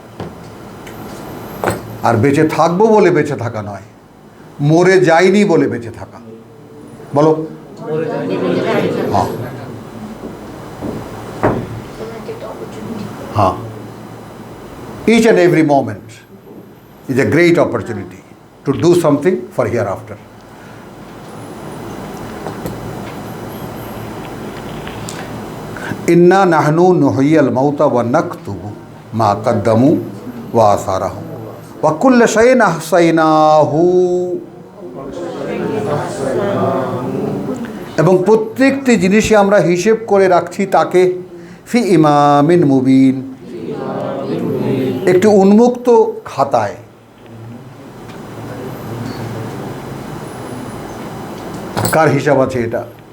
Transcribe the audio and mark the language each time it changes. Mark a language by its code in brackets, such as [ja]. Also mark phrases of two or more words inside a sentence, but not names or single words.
[bn] আর বেঁচে থাকবো বলে বেঁচে থাকা নয়, মরে যাইনি বলে বেঁচে থাকা। বলো হ্যাঁ, হ্যাঁ। [en] Each and every moment is a great opportunity to do something for hereafter. [ar] إنا نحن نحيي الموتى ونكتب ما قدموا وآثارهم وكل شيء أحصيناه, [bn] এবং প্রত্যেকটি জিনিসই আমরা হিসেব করে রাখছি তাকে [ar] في إمام مبين, [bn] একটি উন্মুক্ত খাতায়। কার হিসাব আছে এটা?